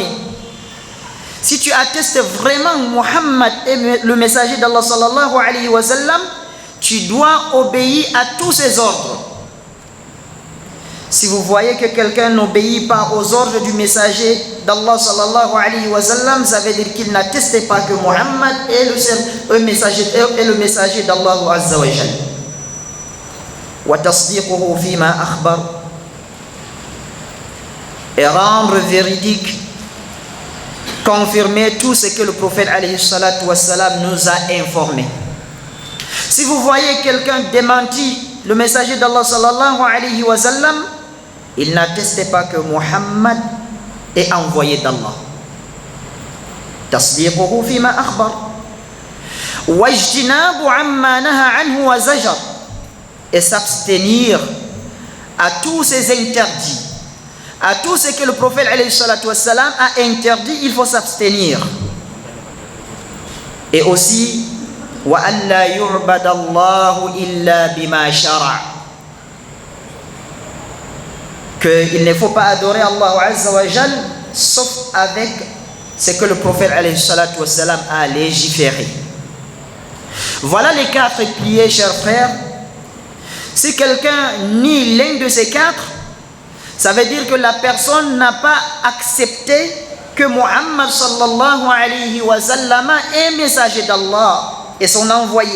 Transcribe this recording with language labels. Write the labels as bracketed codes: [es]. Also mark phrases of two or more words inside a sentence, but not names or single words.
[fr] Si tu attestes vraiment Muhammad est le messager d'Allah [ar] صلى الله عليه وسلم, [fr] tu dois obéir à tous ses ordres. Si vous voyez que quelqu'un n'obéit pas aux ordres du messager d'Allah [ar] صلى الله عليه وسلم, [fr] ça veut dire qu'il n'atteste pas que Muhammad est le messager d'Allah [ar] عز وجل. وتصديقه فيما أخبر, [fr] et rendre véridique, confirmer tout ce que le prophète [ar] عليه الصلاة والسلام [fr] nous a informé. Si vous voyez quelqu'un démentir le messager d'Allah [ar] صلى الله عليه وسلم, [fr] il n'atteste pas que Muhammad est envoyé d'Allah. [ar] تصديقه فيما أخبر واجتناب عما نهى عنه وزجر, [fr] et s'abstenir à tous ces interdits, à tout ce que le prophète [ar] عليه الصلاة والسلام [fr] a interdit, il faut s'abstenir. Et aussi [ar] وأن لا يعبد الله إلا بما شرع', [fr] qu'il ne faut pas adorer Allah [ar] عز وجل [fr] sauf avec ce que le prophète [ar] عليه الصلاة والسلام [fr] a légiféré. Voilà les 4 piliers, chers frères. Si quelqu'un nie l'un de ces 4, ça veut dire que la personne n'a pas accepté que Muhammad [ar] صلى الله عليه وسلم [fr] est messager d'Allah et son envoyé.